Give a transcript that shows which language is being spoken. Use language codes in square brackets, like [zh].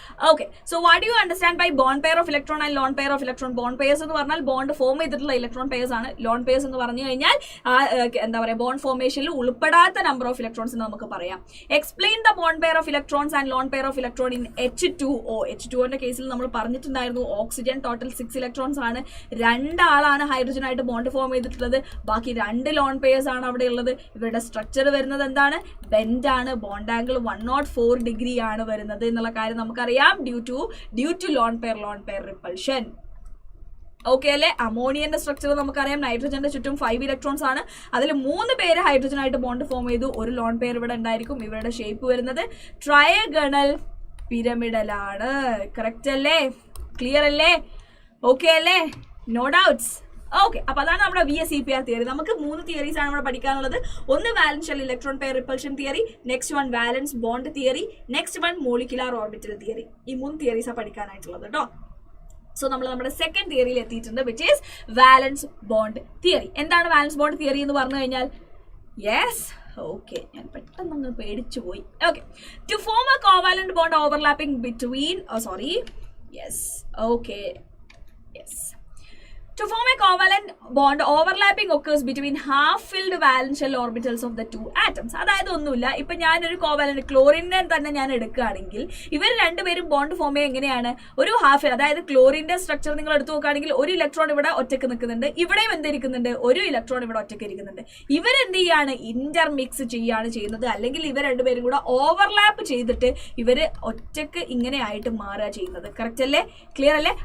[en] Okay, so what do you understand by bond pair of electron and lone pair of electron? [ml] Bond pairs എന്ന് പറഞ്ഞാൽ bond form ചെയ്തിട്ടുള്ള electron pairs ആണ്. Loan pairs എന്ന് പറഞ്ഞു കഴിഞ്ഞാൽ എന്താ പറയുക, ബോണ്ട് ഫോർമേഷനിൽ ഉൾപ്പെടാത്ത നമ്പർ ഓഫ് ഇലക്ട്രോൺസ് എന്ന് നമുക്ക് പറയാം. [en] Explain the bond pair of electrons and lone pair of electron in H2O. [ml] H2Oന്റെ കേസിൽ നമ്മൾ പറഞ്ഞിട്ടുണ്ടായിരുന്നു ഓക്സിജൻ ടോട്ടൽ 6 ഇലക്ട്രോൺസ് ആണ്. 2 ആളാണ് ഹൈഡ്രജൻ ആയിട്ട് ബോണ്ട് ഫോം ചെയ്തിട്ടുള്ളത്. ബാക്കി 2 ലോൺ പെയർസ് ആണ് അവിടെ ഉള്ളത്. ഇവരുടെ സ്ട്രക്ചർ വരുന്നത് എന്താണ്? ബെൻഡ് ആണ്. ബോണ്ട് ആംഗിൾ 104 ഡിഗ്രി ആണ് വരുന്നത് എന്നുള്ള കാര്യം നമുക്കറിയാം. [en] Due to lone pair repulsion. [ml] Okay അല്ലേ? അമോണിയന്റെ സ്ട്രക്ചർ നമുക്കറിയാം. നൈട്രജന്റെ ചുറ്റും 5 ഇലക്ട്രോൺസ് ആണ്. അതിൽ 3 പേര് ഹൈഡ്രജൻ ആയിട്ട് ബോണ്ട് ഫോം ചെയ്തു. ഒരു ലോൺ പെയർ ഇവിടെ ഉണ്ടായിരിക്കും. ഇവരുടെ ഷേപ്പ് വരുന്നത് ട്രയഗണൽ പിരമിഡലാണ്. കറക്റ്റ് അല്ലേ? ക്ലിയർ അല്ലേ? ഓക്കെ അല്ലേ? No doubts? ഓക്കെ, അപ്പൊ അതാണ് നമ്മുടെ VSEPR തിയറി. നമുക്ക് 3 തിയറീസ് ആണ് ഇവിടെ പഠിക്കാനുള്ളത്. ഒന്ന് വാലൻസ് shell electron pair repulsion theory, next one വാലൻസ് bond theory, next one molecular orbital theory. ഈ 3 തിയറീസാണ് പഠിക്കാനായിട്ടുള്ളത് കേട്ടോ. സോ നമ്മൾ നമ്മുടെ സെക്കൻഡ് തിയറിയിൽ എത്തിയിട്ടുണ്ട്, [en] Which is valence bond theory. [ml] എന്താണ് വാലൻസ് ബോണ്ട് തിയറി എന്ന് പറഞ്ഞു കഴിഞ്ഞാൽ? യെസ്, ഓക്കെ, ഞാൻ പെട്ടെന്ന് പേടിച്ചു പോയി. [en] Okay, to form a covalent bond overlapping between yes, okay, yes. To form a covalent bond, overlapping occurs between half-filled valence shell orbitals of the two atoms. [ml] അതായത് ഒന്നുമില്ല, ഇപ്പൊ ഞാനൊരു കോവാലന്റ് ക്ലോറിനെ തന്നെ ഞാൻ എടുക്കുകയാണെങ്കിൽ ഇവർ രണ്ടുപേരും ബോണ്ട് ഫോം ചെയ്യുക എങ്ങനെയാണ്? ഒരു ഹാഫ്, അതായത് ക്ലോറിന്റെ സ്ട്രക്ചർ നിങ്ങൾ എടുത്തു നോക്കുകയാണെങ്കിൽ ഒരു ഇലക്ട്രോൺ ഇവിടെ ഒറ്റയ്ക്ക് നിൽക്കുന്നുണ്ട്, ഇവിടെയും എന്തിരിക്കുന്നുണ്ട്? ഒരു ഇലക്ട്രോൺ ഇവിടെ ഒറ്റയ്ക്ക് ഇരിക്കുന്നുണ്ട്. ഇവരെന്ത് ചെയ്യാണ്? ഇന്റർമിക്സ് ചെയ്യാണ് ചെയ്യുന്നത്, അല്ലെങ്കിൽ ഇവർ രണ്ടുപേരും കൂടെ ഓവർലാപ്പ് ചെയ്തിട്ട് ഇവര് ഒറ്റയ്ക്ക് ഇങ്ങനെ ആയിട്ട് മാറുക ചെയ്യുന്നത്. കറക്റ്റ് അല്ലേ? ക്ലിയർ അല്ലേ?